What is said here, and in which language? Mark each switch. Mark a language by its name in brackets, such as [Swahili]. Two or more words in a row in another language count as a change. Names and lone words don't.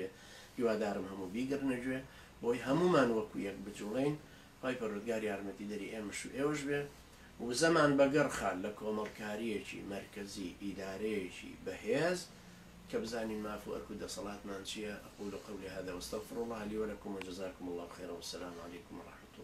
[Central Kurdish] هیوادارم هەموو بیگرنەگوێ بۆی هەمومان وەکو یەک بجوڵین خی پەروەردگار یارمەتی دەری ئێمەش و ئێوەش بێ و زەمان بەگەڕخال لە کۆمەڵکاریەکی مەرکەزی ئیدارەیەکی بەهێز کە بزانین مافو ئەرک و دەسەڵاتمان چییە. [Arabic] ئەقول قولي هذا واستغفر الله لي ولكم وجزاكم الله خيرا والسلام عليكم ورحمة الله.